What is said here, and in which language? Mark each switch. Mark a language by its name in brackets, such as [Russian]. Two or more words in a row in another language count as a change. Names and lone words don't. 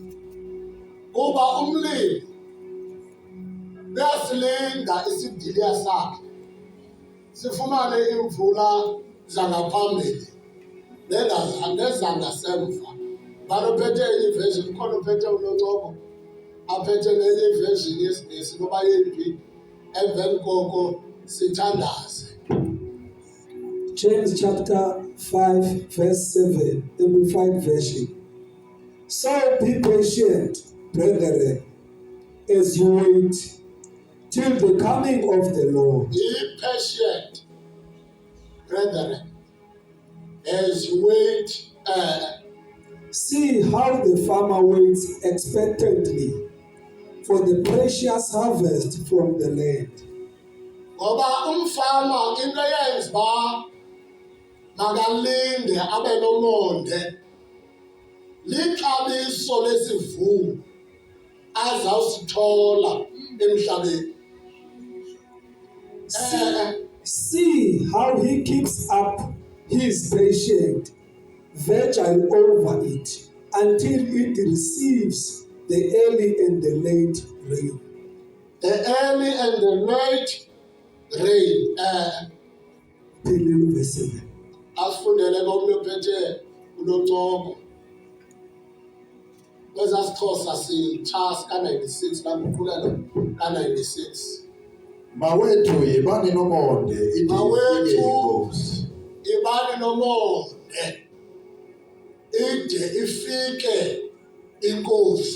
[Xhosa] Kuba umlimi uyasilinda isidiliya sakhe sifumane imvula zangaphambili nezangasemva. Balophethe enye version, khona uphethe uNocoko aphethe nenye version yesiNgesi noba yeyiphi. Emveni koko sithandaze. [English] James chapter 5 verse 7, Amplified version. So be patient, brethren, as you wait till the coming of the Lord. Be patient, brethren, as you wait. See how the farmer waits expectantly for the precious harvest from the land. [Xhosa] Ngoba umfama into yenza uba makalinde abe nomonde lixabiso lesivuno azawusithola emhlabeni. [English] See how he keeps up his patience, vigil over it, until it receives the early and the late rain. The early and the late rain. Philippians verse 7. [Xhosa] Asifundele komnye ophethe uNocoko. Kwezasixhosa sitshasi ka-96 baguqulela ka-96. Mawethu yibani nomonde Mawethu ibani nomonde ide ifike inkosi.